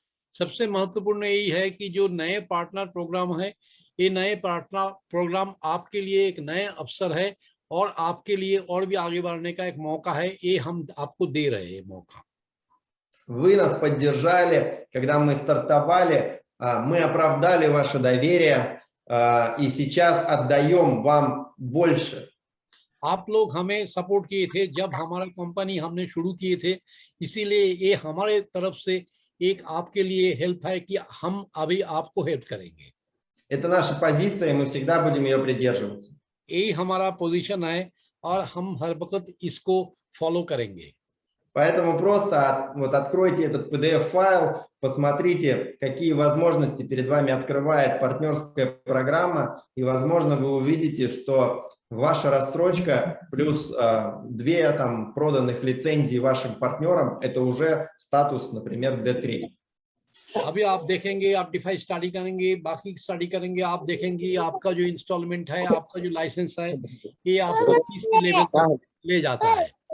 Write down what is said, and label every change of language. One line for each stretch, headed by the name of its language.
Hindi: सबसे महत्वपूर्ण यही है कि जो नए पार्टनर प्रोग्राम है, ये नए पार्टनर प्रोग्राम आपके लिए एक नए अवसर है और आपके लिए और भी आगे बढ़ने का एक मौका है. ये हम आपको दे रहे हैं मौका.
Russian: Вы нас поддержали, когда мы стартовали, мы оправдали ваше доверие и сейчас отдаем вам больше.
Hindi: आप लोग हमें सपोर्ट किए थे जब हमारा कंपनी हमने शुरू किए थे, इसीलिए ये हमारे तरफ से एक आपके लिए हेल्प है कि हम अभी आपको हेल्प करेंगे.
Russian: Это наша позиция, и мы всегда будем ее придерживаться.
Hindi: यही हमारा पोजीशन है और हम हर वक्त इसको फॉलो करेंगे.
Russian: Поэтому просто откройте этот PDF-файл, посмотрите, какие возможности перед вами открывает партнерская программа, и, возможно, вы увидите, что ваша рассрочка плюс 2 проданных лицензий вашим партнерам – это уже статус, например, D3.
Hindi: अभी आप देखेंगे, आप डिफाई स्टडी करेंगे, बाकी स्टडी करेंगे, आप देखेंगे आपका जो इंस्टॉलमेंट है, आपका जो लाइसेंस है, ये आपको तीसरे लेवल पर ले जाता है.